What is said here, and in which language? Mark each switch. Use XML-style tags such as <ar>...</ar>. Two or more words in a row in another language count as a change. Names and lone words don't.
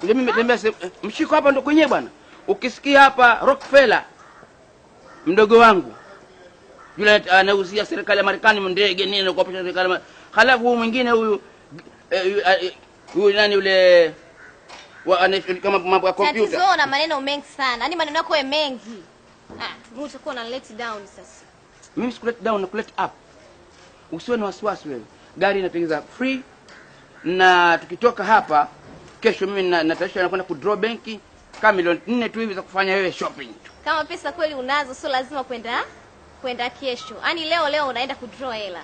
<sw>Ndio mimi nimetembea mshiko hapa ndo kwenyewe bwana. Ukisikia hapa Rockefeller mdogo wangu yule anauzia serikali ya Marekani ndege nini na kuapisha serikali. Halafu huyu mwingine huyu nani yule kama mambo ya kompyuta. Tatizo na maneno mengi sana. Yaani maneno yako mengi. Mimi utakuwa na</sw> <en>let down</en> <sw>sasa. Mimi siku</sw> <en>let down</en> <sw>na</sw> <en>let up.</en> <sw>Usiwe na wasiwasi wewe. Gari inatengeneza free na tukitoka hapa kesho mimi natasha nakwenda ku draw benki kama milioni 4 tu hivi za kufanya wewe shopping tu. Kama pesa kweli unazo sio lazima kwenda kesho. Yaani leo unaenda ku draw hela.</sw>